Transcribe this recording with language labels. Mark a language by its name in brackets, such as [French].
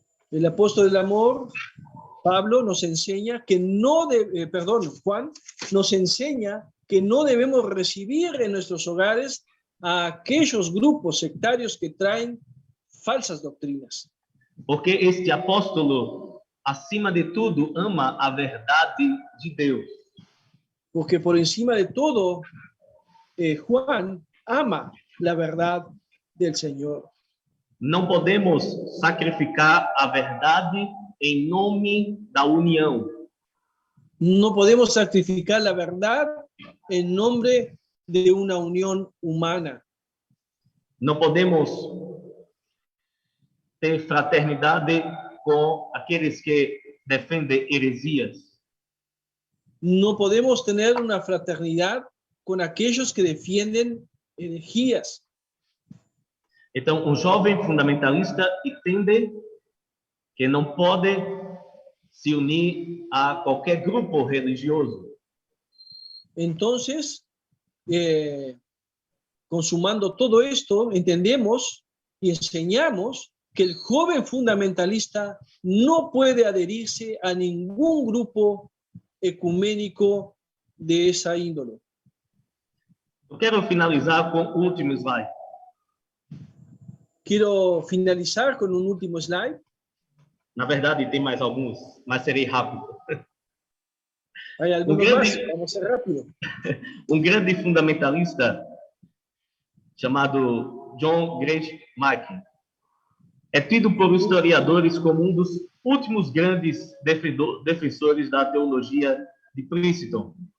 [Spanish] El apóstol del amor, Pablo, nos enseña que Juan nos enseña que no debemos recibir en nuestros hogares a aquellos grupos sectarios que traen falsas doctrinas. [Portuguese] Porque este apóstolo, acima de tudo, ama a verdade de Deus. [Spanish] Porque por encima de todo, Juan ama la verdad del Señor. [Portuguese] Não podemos sacrificar a verdade em nome da união. [Spanish] No podemos sacrificar la verdad en nombre de una unión humana. [Portuguese] Não podemos ter fraternidade com aqueles que defendem heresias. [Spanish] No podemos tener una fraternidad con aquellos que defienden herejías. [Portuguese] Então, um jovem fundamentalista entende que não pode se unir a qualquer grupo religioso. [Spanish] Entonces, consumando todo esto, entendemos y enseñamos que el joven fundamentalista no puede adherirse a ningún grupo ecuménico de esa índole. [Portuguese] Eu quero finalizar com o último slide. [Spanish] Quiero finalizar con un último slide. [Portuguese] Na verdade, tem mais alguns, mas serei rápido. [Spanish] Hay algunos más, vamos a ser rápido. [Portuguese] Um grande fundamentalista chamado John Gresham Machen é tido por historiadores como um dos últimos grandes defensores da teologia de Princeton.